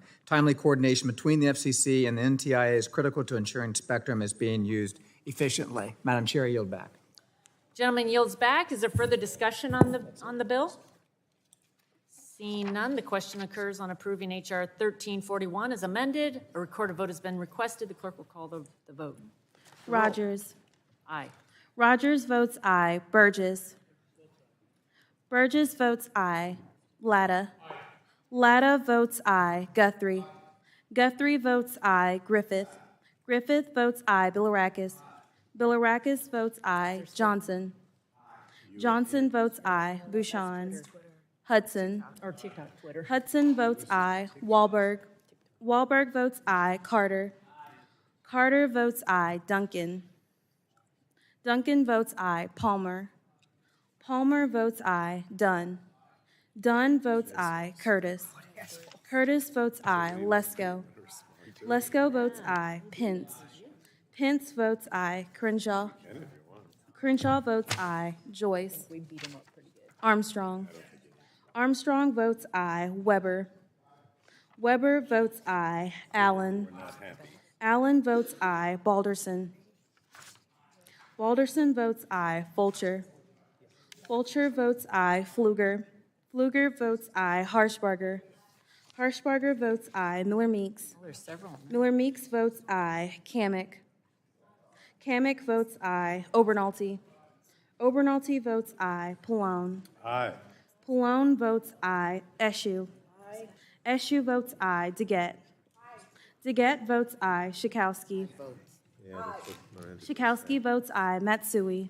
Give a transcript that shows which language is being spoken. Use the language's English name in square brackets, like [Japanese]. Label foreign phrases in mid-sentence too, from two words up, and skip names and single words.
[English] Timely coordination between the FCC and the NTIA is critical to ensuring spectrum is being used efficiently. Madam Chair, I yield back. Gentleman yields back. Is there further discussion on the bill? Seeing none, the question occurs on approving H.R. 1341 as amended. A recorded vote has been requested. The clerk will call the vote. Rogers. Aye. Rogers votes aye. Burgess. Burgess votes aye. Latta. Latta votes aye. Guthrie. Guthrie votes aye. Griffith. Griffith votes aye. Bilirakis. Bilirakis votes aye. Johnson. Johnson votes aye. Bouchon. Hudson. Or TikTok, Twitter. Hudson votes aye. Wahlberg. Wahlberg votes aye. Carter. Carter votes aye. Duncan. Duncan votes aye. Palmer. Palmer votes aye. Dunn. Dunn votes aye. Curtis. Curtis votes aye. Lesko. Lesko votes aye. Pence. Pence votes aye. Crenshaw. Crenshaw votes aye. Joyce. Armstrong. Armstrong votes aye. Weber. Weber votes aye. Allen. Allen votes aye. Balderson. Balderson votes aye. Fulcher. Fulcher votes aye. Fluger. Fluger votes aye. Harshbarger. Harshbarger votes aye. Miller Meeks. There's several. Miller Meeks votes aye. Kamick. Kamick votes aye. Obernolte. Obernolte votes aye. Pallone. Aye. Pallone votes aye. Eschew. Eschew votes aye. DeGette. DeGette votes aye. Schakowsky. Schakowsky votes aye. Matsui.